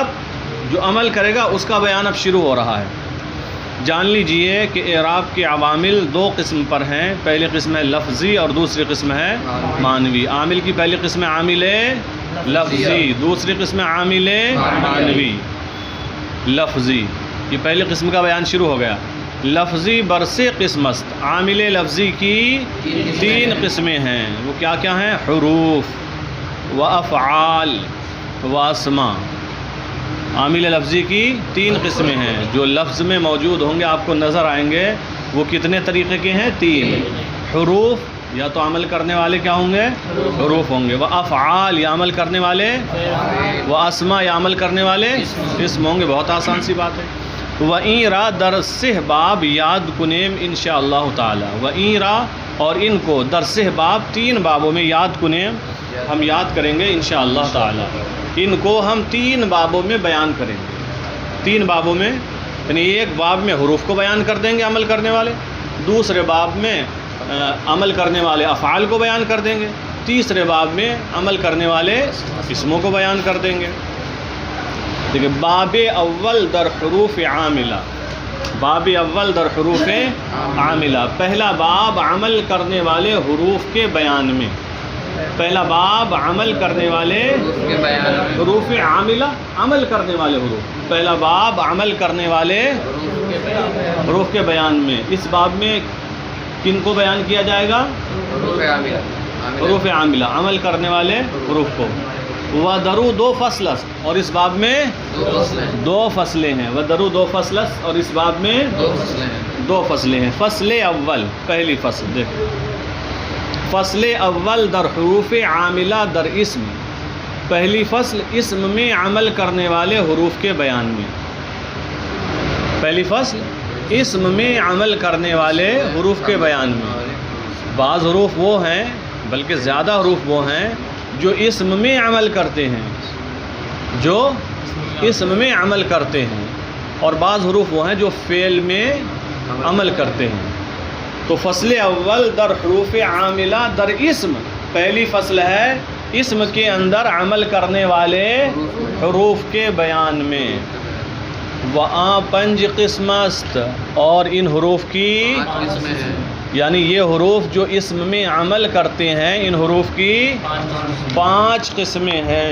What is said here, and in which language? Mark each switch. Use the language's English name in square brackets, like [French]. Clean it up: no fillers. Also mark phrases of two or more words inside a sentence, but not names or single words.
[Urdu] جو عمل کرے گا اس کا بیان اب شروع ہو رہا ہے۔ جان لیجئے کہ اعراب کے عوامل 2 قسم پر ہیں، پہلی قسم ہے لفظی اور دوسری قسم ہے معنوی۔ عامل کی پہلی قسم ہے عامل لفظی، دوسری قسم ہے عامل معنوی۔ لفظی، یہ پہلی قسم کا بیان شروع ہو گیا۔ [Persian] لفظی برسے قسم است۔ [Urdu] عامل لفظی کی 3 قسمیں ہیں، وہ کیا کیا ہیں؟ حروف و افعال و اسماء۔ عامل لفظی کی 3 قسمیں ہیں، جو لفظ میں موجود ہوں گے، آپ کو نظر آئیں گے۔ وہ کتنے طریقے کے ہیں؟ 3۔ حروف، یا تو عمل کرنے والے کیا ہوں گے؟ حروف ہوں گے۔ و افعال، یا عمل کرنے والے، و اسماء، یا عمل کرنے والے اسم ہوں گے۔ بہت آسان سی بات ہے۔ [Persian] وَإِن را در سہ باب یاد کنیم انشاءاللہ تعالی۔ وَإِن را، [Urdu] اور ان کو [Persian] در سہ باب [Urdu] 3 بابوں میں [Persian] یاد کنیم، [Urdu] ہم یاد کریں گے [Arabic] انشاءاللہ تعالی۔ [Urdu] ان کو ہم 3 بابوں میں بیان کریں گے. 3 بابوں میں، یعنی ایک باب میں حروف کو بیان کر دیں گے عمل کرنے والے، دوسرے باب میں عمل کرنے والے افعال کو بیان کر دیں گے، تیسرے باب میں عمل کرنے والے اسموں کو بیان کر دیں گے. دیکھیں [Persian] باب اول در حروف عاملہ، باب اول در حروف عاملہ، [Urdu] پہلا باب عمل کرنے والے حروف کے بیان میں. پہلا باب عمل کرنے والے حروف عاملہ، عمل کرنے والے حروف، پہلا باب عمل کرنے والے حروف کے بیان میں. اس باب میں کن کو بیان کیا جائے گا؟ حروف عاملہ، عمل کرنے والے حروف کو. [Persian] وَدَرُو 2 فصل، [Urdu] اور اس باب میں 2 فصلیں ہیں. [Persian] وَدَرُو 2 فصل، [Urdu] اور اس باب میں 2 فصلیں ہیں. فصل اول، پہلی فصل دیکھیں. [Persian] فصل اول در حروف عاملہ در اسم، [Urdu] پہلی فصل اسم میں عمل کرنے والے حروف کے بیان میں. پہلی فصل اسم میں عمل کرنے والے حروف کے بیان میں. بعض حروف وہ ہیں، بلکہ زیادہ حروف وہ ہیں جو اسم میں عمل کرتے ہیں، جو اسم میں عمل کرتے ہیں، اور بعض حروف وہ ہیں جو فعل میں عمل کرتے ہیں. تو [Persian] فصل اول در حروف عاملہ در اسم، [Urdu] پہلی فصل ہے اسم کے اندر عمل کرنے والے حروف کے بیان میں. [Persian] وَآ 5 قسم است، [Urdu] اور ان حروف کی، یعنی یہ حروف جو اسم میں عمل کرتے ہیں، ان حروف کی 5 قسمیں ہیں.